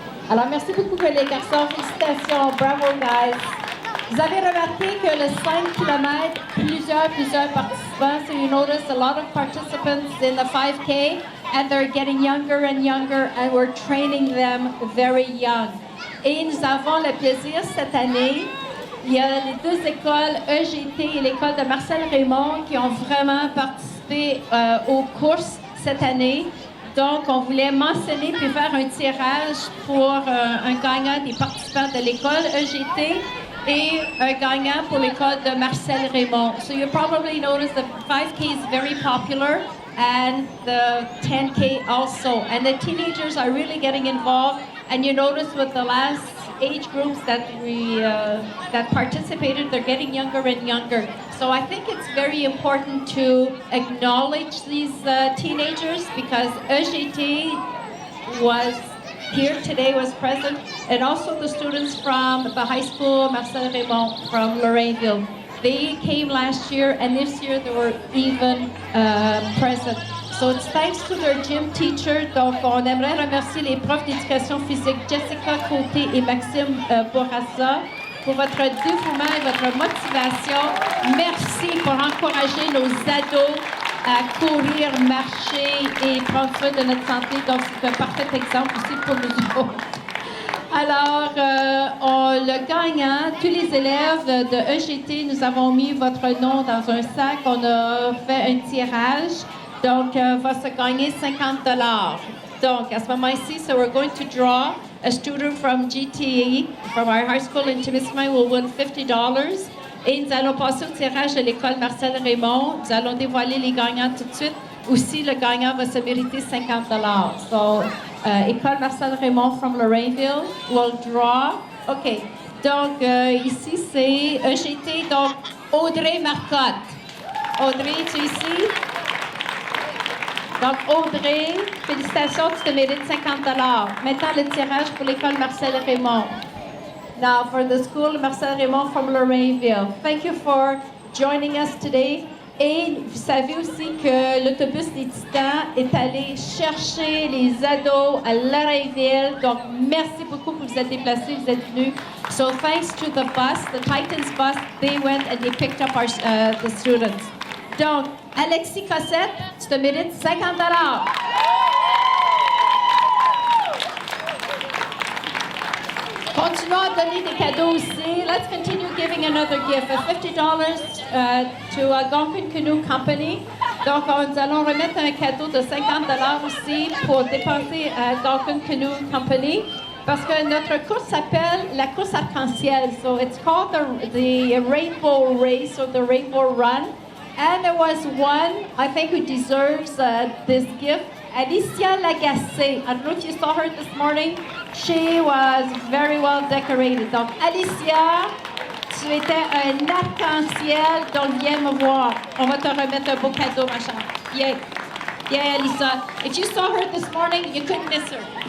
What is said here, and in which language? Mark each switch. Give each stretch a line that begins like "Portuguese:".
French: Alors, merci beaucoup les garçons, félicitations, bravo guys. Vous avez remarqué que le 5 km, plusieurs participants.
English: So you notice a lot of participants in the 5K and they're getting younger and younger and we're training them very young.
French: Et nous avons le plaisir cette année, il y a les deux écoles, EGT et l'école de Marcel Raymond, qui ont vraiment participé aux courses cette année. Donc, on voulait mentionner puis faire un tirage pour un gagnant des participants de l'école EGT et un gagnant pour l'école de Marcel Raymond.
English: So you probably noticed the 5K is very popular and the 10K also. And the teenagers are really getting involved. And you notice with the last age groups that that participated, they're getting younger and younger. So I think it's very important to acknowledge these teenagers because EGT was here today, was present, and also the students from the high school, Marcel Raymond from Lorraineville. They came last year, and this year they were even present. So it's thanks to their gym teacher.
French: Donc, on aimerait remercier les profs d'éducation physique Jessica Côté et Maxime Bourassa pour votre dévouement et votre motivation. Merci pour encourager nos ados à courir, marcher et prendre soin de notre santé. Donc, c'est un parfait exemple aussi pour nous autres. Alors, le gagnant, tous les élèves de EGT, nous avons mis votre nom dans un sac. On a fait un tirage. Donc, va se gagner $50. Donc, à ce moment-ci,
English: so we're going to draw a student from GTE, from our high school in Timiskaming, will win $50.
French: Et nous allons passer au tirage de l'école Marcel Raymond. Nous allons dévoiler les gagnants tout de suite. Aussi, le gagnant va se mériter $50.
English: So, école Marcel Raymond from Lorraineville will draw.
French: OK. Donc, ici, c'est EGT. Donc, Audrey Marcotte. Audrey, tu es ici? Donc, Audrey, félicitations, tu te mérites $50. Maintenant, le tirage pour l'école Marcel Raymond.
English: Now, for the school Marcel Raymond from Lorraineville. Thank you for joining us today.
French: Et vous savez aussi que l'autobus des Titans est allé chercher les ados à Lorraineville. Donc, merci beaucoup pour vous êtes déplacés, vous êtes venus.
English: So, thanks to the bus, the Titans bus, they went and they picked up the students.
French: Donc, Alexis Cossette, tu te mérites $50. Continuons à donner des cadeaux aussi.
English: Let's continue giving another gift. $50 to Algonquin Canoe Company.
French: Donc, nous allons remettre un cadeau de $50 aussi pour dépenser à Algonquin Canoe Company. Parce que notre course s'appelle la course arc-en-ciel.
English: So, it's called the Rainbow Race or the Rainbow Run. And there was one, I think, who deserves this gift. Alicia Lagacé. I don't know if you saw her this morning. She was very well decorated.
French: Donc, Alicia, tu étais un arc-en-ciel, donc viens me voir. On va te remettre un beau cadeau, ma chère.
English: Yeah. Yeah, Alicia. If you saw her this morning, you couldn't miss her.